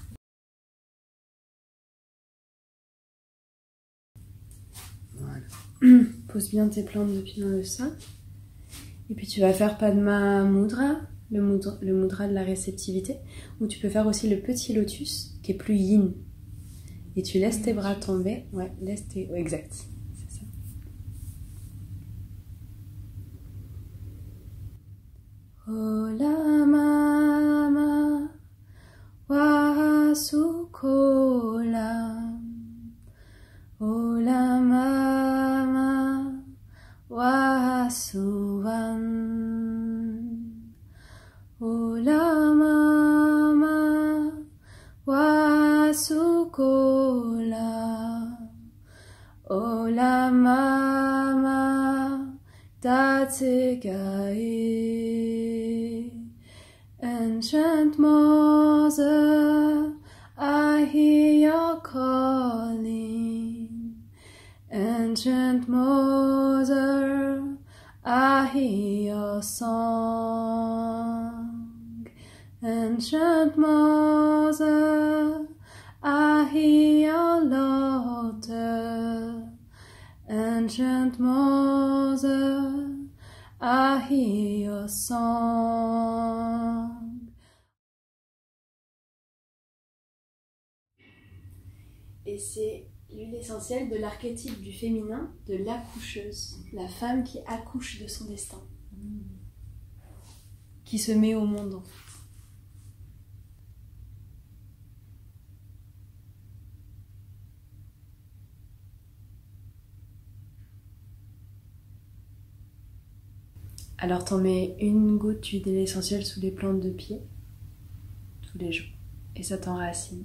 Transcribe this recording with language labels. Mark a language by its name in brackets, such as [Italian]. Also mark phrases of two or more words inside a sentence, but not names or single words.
[French] Voilà. Pose bien tes plantes de pied dans le sol. Et puis tu vas faire Padma Mudra, le mudra de la réceptivité, ou tu peux faire aussi le petit lotus qui est plus yin. Et tu laisses tes bras tomber. Ouais, laisse tes... Ouais, exact. C'est ça. Ola mama wa sukola. Ola mama wa suvan. Ola mama wa sukola. Ola mama tatsugae. [English] Ancient Mother, I hear your calling. Ancient Mother, I hear your song. Ancient Mother, I hear your laughter. Ancient Mother, I hear your song. [French] Et c'est l'huile essentielle de l'archétype du féminin, de l'accoucheuse, la femme qui accouche de son destin, qui se met au monde en fait. Alors t'en mets une goutte d'huile essentielle sous les plantes de pied, tous les jours, et ça t'enracine.